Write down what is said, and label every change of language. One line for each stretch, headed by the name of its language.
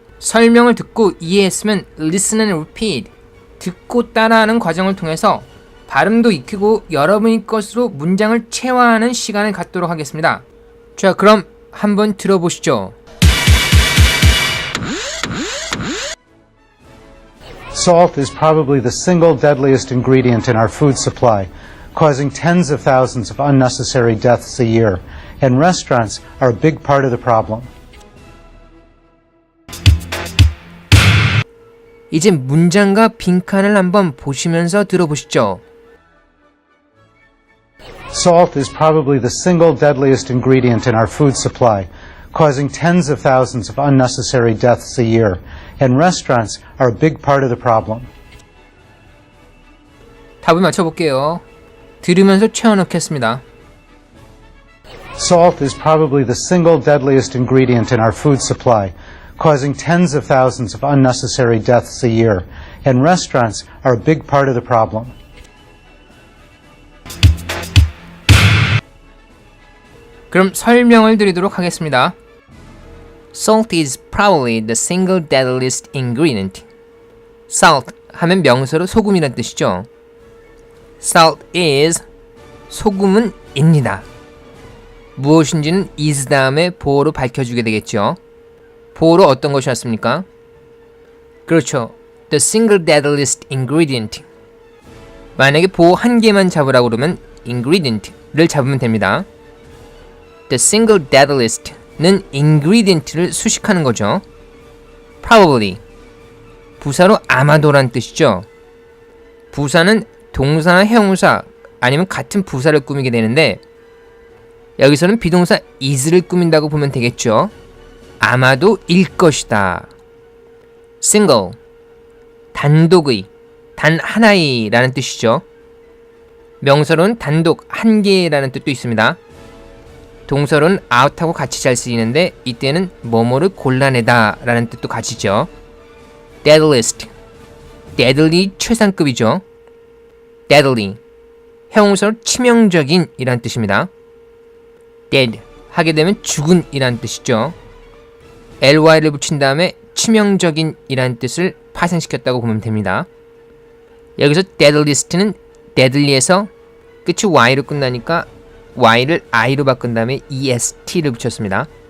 Korean: 설명을 듣고 이해했으면
English: listen and repeat,
Korean: 듣고 따라하는 과정을 통해서 발음도 익히고 여러분의 것으로 문장을 체화하는 시간을 갖도록 하겠습니다. 자, 그럼 한번 들어보시죠.
English: Salt is probably the single deadliest ingredient in our food supply, causing tens of thousands of unnecessary deaths a year, and restaurants are a big part of the problem.
Korean: 이제 문장과 빈칸을 한번 보시면서 들어보시죠.
English: Salt is probably the single deadliest ingredient in our food supply, causing tens of thousands of unnecessary deaths a year, and restaurants are a big part of the problem.
Korean: 답을 맞춰볼게요. 들으면서 채워넣겠습니다.
English: Salt is probably the single deadliest ingredient in our food supply, causing tens of thousands of unnecessary deaths a year, and restaurants are a big part of the problem.
Korean: 그럼 설명을 드리도록 하겠습니다.
English: Salt is probably the single deadliest ingredient.
Korean: Salt 하면 명사로 소금이란 뜻이죠.
English: Salt is,
Korean: 소금은 입니다. 무엇인지는 is 다음에 보어로 밝혀주게 되겠죠. 보어로 어떤 것이 왔습니까? 그렇죠.
English: The single deadliest ingredient.
Korean: 만약에 보어 한 개만 잡으라고 그러면 ingredient를 잡으면 됩니다.
English: The single deadliest
Korean: 는 ingredient를 수식하는 거죠. Probably, 부사로 아마도란 뜻이죠. 부사는 동사나 형용사 아니면 같은 부사를 꾸미게 되는데 여기서는 비동사 is를 꾸민다고 보면 되겠죠. 아마도 일 것이다. Single, 단독의, 단 하나의 라는 뜻이죠. 명사로는 단독, 한 개라는 뜻도 있습니다. 동사로는 out하고 같이 잘 쓰이는데 이때는 뭐뭐를 골라내다 라는 뜻도 가지죠. Deadliest, deadly 최상급이죠. Deadly, 형용사로 치명적인 이란 뜻입니다. Dead, 하게 되면 죽은 이란 뜻이죠. ly를 붙인 다음에 치명적인 이란 뜻을 파생시켰다고 보면 됩니다. 여기서 deadliest는 deadly에서 끝이 y로 끝나니까 y를 i로 바꾼 다음에 est를 붙였습니다.